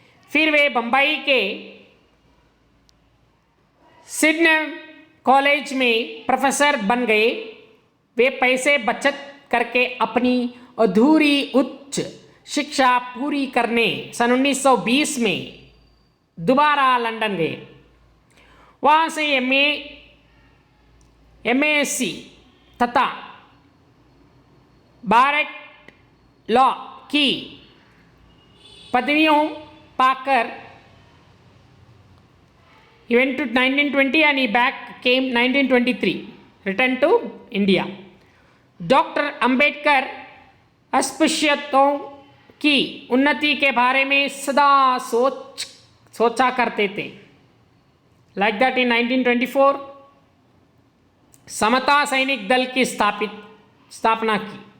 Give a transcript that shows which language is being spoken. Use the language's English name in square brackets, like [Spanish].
[Hindi] फिर वे बम्बई के सिडनम कॉलेज में प्रोफेसर बन गए। वे पैसे बचत करके अपनी अधूरी उच्च शिक्षा पूरी करने सन 1920 में दोबारा लंदन गए। वहाँ से MASc तथा भारत लॉ की पदवियों पाकर [English] he went to 1920 and he back came 1923 returned to India. [Hindi] Doctor Ambedkar अस्पृश्यतों की उन्नति के बारे में सदा सोचा करते थे। [English] like that in [Hindi] 1924 समता सैनिक दल की स्थापना की।